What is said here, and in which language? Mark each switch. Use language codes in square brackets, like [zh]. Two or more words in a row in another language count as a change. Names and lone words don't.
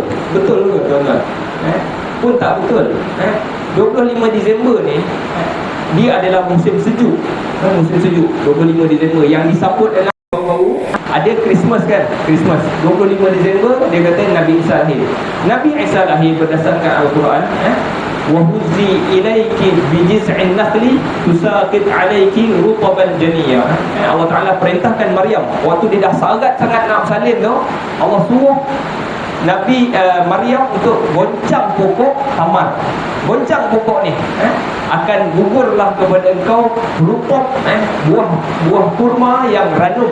[ms] Betul ke tuan-tuan? Pun tak betul. 25 Disember ni dia adalah musim sejuk. Musim sejuk 25 Disember yang disambut dalam tahun baru. Ada Christmas kan? Christmas 25 Disember dia kata Nabi Isa lahir. Nabi Isa lahir berdasarkan Al-Quran, [ar] وَهُزِّي إِلَيْكِ بِجِذْعِ النَّخْلَةِ تُسَاقِطْ عَلَيْكِ رُطَبًا جَنِيًّا. [ms] Allah Ta'ala perintahkan Maryam waktu dia dah sangat nak bersalin tu, Allah suruh Nabi Maryam untuk goncang pokok tamar. Goncang pokok ni, akan gugurlah kepada engkau rutab, buah kurma yang ranum.